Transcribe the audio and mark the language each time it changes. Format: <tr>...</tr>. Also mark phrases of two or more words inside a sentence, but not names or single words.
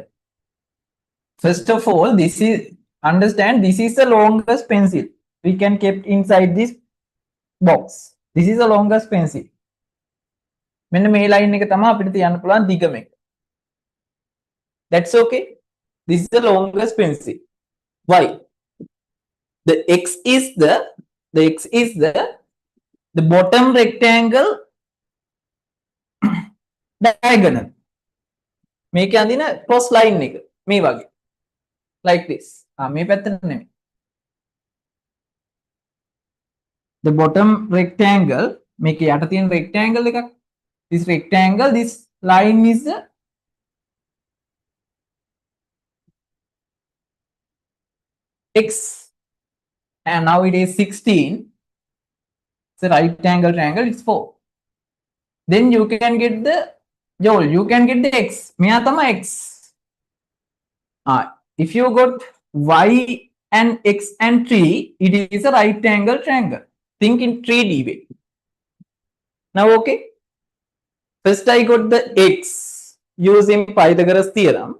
<en>First of all, this is, understand, this is the longest pencil we can keep inside this box. This is the longest pencil.</en> <si>මෙන්න මේ line එක තමයි අපිට තියන්න පුළුවන් දිගම එක.</si> <en>That's okay. This is the longest pencil. Why? The x is the bottom rectangle diagonal.</en> <si>මේක අඳින</si> <en>cross line</en> <si>එක මේ වගේ.</si> <en>Like this.</en> <si>මේ පැත්තට නෙමෙයි.</si> <en>The bottom rectangle,</en> <si>මේක යට තියෙන rectangle එකක්.</si> <en>This rectangle, this line is the x, and now it is 16. It's a right angle triangle, it's 4. Then you can get the, Joel, you can get the x.</en> <si>මෙයා තමයි x.</si> <en>If you got y and x and 3, it is a right angle triangle. Think in 3D way. Now, okay. First I got the x using Pythagoras theorem.</en>